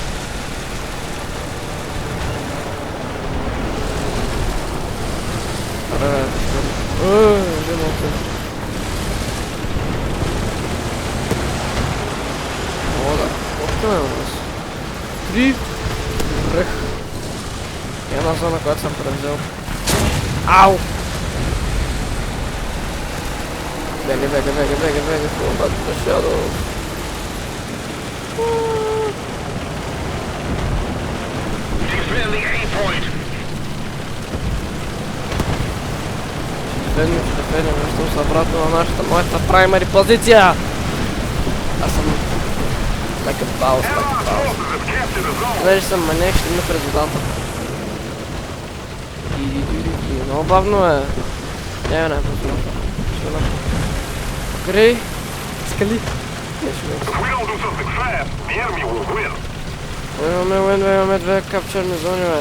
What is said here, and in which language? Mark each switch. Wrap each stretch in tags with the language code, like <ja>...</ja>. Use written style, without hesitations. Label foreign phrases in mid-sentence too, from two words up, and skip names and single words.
<bg>Колко е у нас? 3. Връх. Една зона, която съм превзел. Ау! Бега,</bg> <en>fall back to the shadows. Defend the A point.</en> <bg>Defendим, връщам се обратно на моята primary позиция. Аз съм</bg> <en>like a boss.</en> <bg>Понеже съм маняк, ще има през водата. Много бавно е. Не, по-злата. Грей, скали. Имаме две капчерни зони, бе.</bg>